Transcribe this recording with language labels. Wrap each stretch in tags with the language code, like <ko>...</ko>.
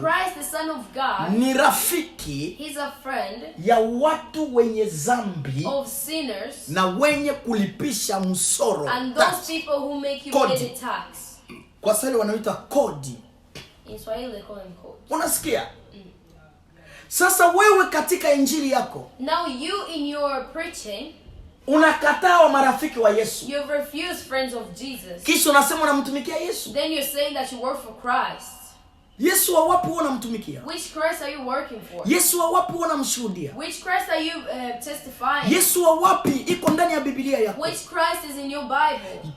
<en>Christ the Son of God,</en> <sw>ni rafiki</sw> <en>He's a friend</en> <sw>ya watu wenye dhambi</sw> <en>of sinners</en> <sw>na wenye kulipisha msoro.</sw> <en>and those people who make you</en> <sw>Kodi.</sw> <en>pay the tax.</en> <sw>Kwa Swahili wanaita kodi.</sw> <en>In Swahili they call him code.</en> <sw>Unasikia? Sasa wewe katika injili yako</sw> <en>Now you in your preaching,</en> <sw>unakataa wa marafiki wa Yesu.</sw> <en>you've refused friends of Jesus.</en> <sw>Kisha unasema unamtumikia Yesu.</sw> <en>Then you're saying that you work for Christ.</en> <sw>Yesu wa wapi wewe unamtumikia?</sw> <en>Which Christ are you working for?</en> <sw>Yesu wa wapi wewe unamshuhudia?</sw> <en>Which Christ are you testifying?</en> <sw>Yesu wa wapi iko ndani ya Biblia yako?</sw> <en>Which Christ is in your Bible?</en>